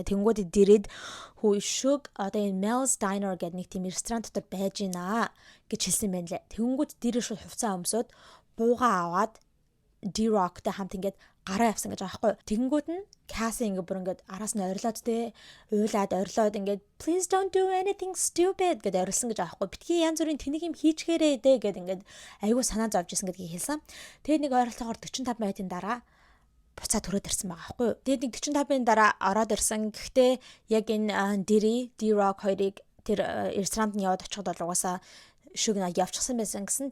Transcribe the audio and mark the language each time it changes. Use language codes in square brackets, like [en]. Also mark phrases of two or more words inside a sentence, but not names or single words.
[mn] Тэнгүүд Diri-д хүү Suge одоо энэ Mel's Diner гэдэг нэг тийм ресторан дотор байж гинэ гэж хэлсэн байна лээ. Тэнгүүд Diri шууд хувцас өмсөд буугаа аваад D-Rock-тай хамт ингээд гараа явсан гэж байгаа байхгүй. Тэнгүүд нь Cassie ингээ бүр ингээд араас нь орилоод те уйлаад орилоод ингээд [en] please don't do anything stupid [mn] гэдээ орилсон гэж байгаа байхгүй. Битгий янз бүрийн тэнэг юм хийчихээрэй дээ гэд ингээд айгүй санаа зовж исэн гэдгийг хэлсэн. Тэгээд нэг ойролцоогоор 45 минутын дараа буцаад төрөөд ирсэн байгаа байхгүй. Тэгээд нэг 45 минутын дараа ороод ирсэн. Гэхдээ яг энэ Diri, D-Rock хоёрыг тэр ресторанд нь яваад очиход бол угаасаа Suge Knight явчихсан байсан гэсэн.